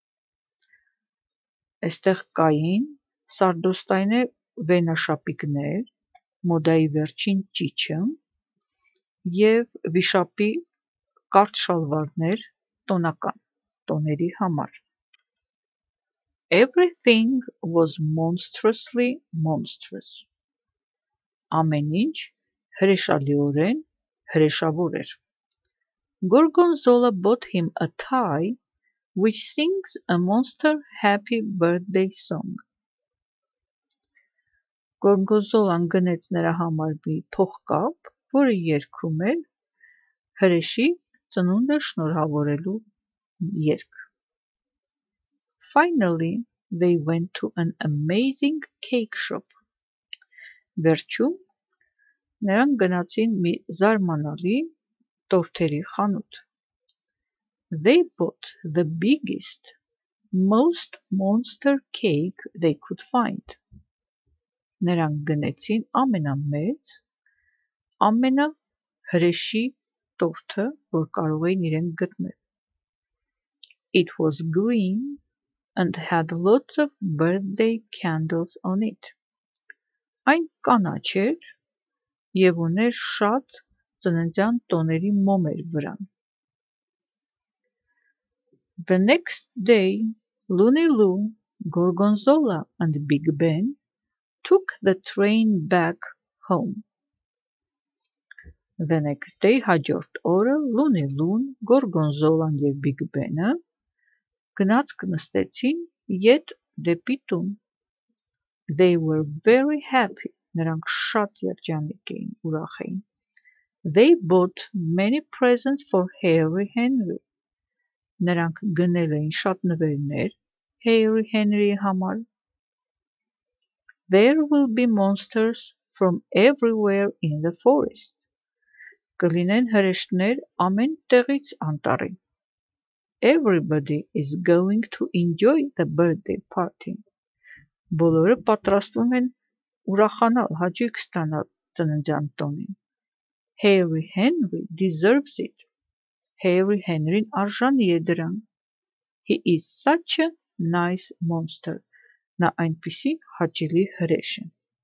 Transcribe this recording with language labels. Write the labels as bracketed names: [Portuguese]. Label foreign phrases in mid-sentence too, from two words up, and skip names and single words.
[Armenian] Այստեղ կային սարդոստայնե վենաշապիկներ, մոդայի վերջին ճիչը և վիշապի կարճ շալվարներ տոնական տոների համար։ [English] Everything was monstrously monstrous. [Armenian] Ամեն ինչ հրեշալիորեն հրեշավոր էր։ [English] Gorgonzola bought him a tie which sings a monster happy birthday song. [Armenian] Գորգոնզոլան գնեց նրա համար մի փողկապ, որը երգում էր հրեշի ծնունդը շնորհավորելու երգ։ [English] Finally, they went to an amazing cake shop. [Armenian] Վերջում նրանք գնացին մի զարմանալի տորթերի խանութ։ [English] They bought the biggest, most monster cake they could find. [Armenian] Նրանք գնեցին ամենամեծ, ամենահրեշի տորթը, որ կարող էին իրենք գտնել։ [English] It was green and had lots of birthday candles on it. [Armenian] Այն կանաչ էր և ուներ շատ ծննդյան տոների մոմեր վրան։ [English] The next day, Looney Loo, Gorgonzola and Big Ben took the train back home. The next day, [Armenian] հաջորդ օրը, Looney Loon, Gorgonzola-ն և Big Ben-ը գնացք նստեցին ետ դեպի տուն։ [English] They were very happy. [Armenian] Նրանք շատ երջանիկ էին, ուրախ էին։ [English] They bought many presents for Harry Henry. [Armenian] Նրանք գնել էին շատ նվերներ Harry Henry-ի համար։ [English] There will be monsters from everywhere in the forest. [Armenian] Կլինեն հրեշներ ամեն տեղից անտառի։ [English] Everybody is going to enjoy the birthday party. [Armenian] Բոլորը պատրաստվում են ուրախանալ, հաճույք ստանալ ծննդյան տոնին։ [English] Harry Henry deserves it. [Armenian] Harry Henry-ն արժանի է դրան։ [English] He is such a nice monster. [Armenian] Նա այնպիսի հաճելի հրեշ է։